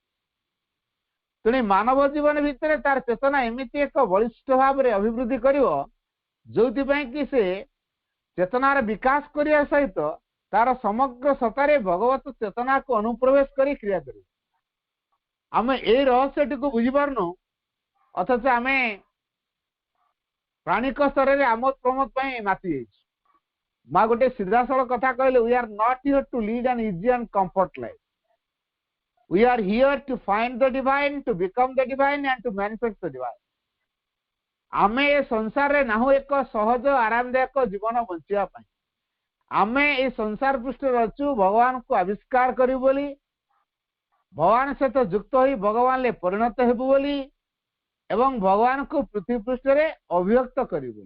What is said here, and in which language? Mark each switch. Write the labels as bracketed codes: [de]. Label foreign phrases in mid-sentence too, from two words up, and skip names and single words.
[or] ତେଣୁ ମାନବ ଜୀବନ ଭିତରେ ତାର ଚେତନା ଏମିତି ଏକ ବଳିଷ୍ଠ ଭାବରେ ଅଭିବୃଦ୍ଧି କରିବ ଯୋଉଥିପାଇଁ କି ସେ ଚେତନାର ବିକାଶ କରିବା ସହିତ ତାର ସମଗ୍ର ସତ୍ତାରେ ଭଗବତ ଚେତନାକୁ ଅନୁପ୍ରବେଶ କରି କ୍ରିୟା କରିବ। ଆମେ ଏଇ ରହସ୍ୟଟିକୁ ବୁଝିପାରୁନୁ, ଅଥଚ ଆମେ ପ୍ରାଣିକ ସ୍ତରରେ ଆମୋଦ ପ୍ରମୋଦ ପାଇଁ ମାତି ଯାଇଛୁ। ମା ଗୋଟେ ସିଧାସଳ କଥା କହିଲେ, [en] we are not here to lead an easy and comfort life. We are here to find the divine, to become the divine and to manifest the divine. [or] ଆମେ ଏ ସଂସାରରେ ନାହୁଁ ଏକ ସହଜ ଆରାମଦାୟକ ଜୀବନ ବଞ୍ଚିବା ପାଇଁ। ଆମେ ଏ ସଂସାର ପୃଷ୍ଠରେ ଅଛୁ ଭଗବାନଙ୍କୁ ଆବିଷ୍କାର କରିବୁ ବୋଲି, ଭଗବାନ ସହିତ ଯୁକ୍ତ ହୋଇ ଭଗବାନରେ ପରିଣତ ହେବୁ ବୋଲି ଏବଂ ଭଗବାନଙ୍କୁ ପୃଥିବୀ ପୃଷ୍ଠରେ ଅଭିବ୍ୟକ୍ତ କରିବୁ ବୋଲି।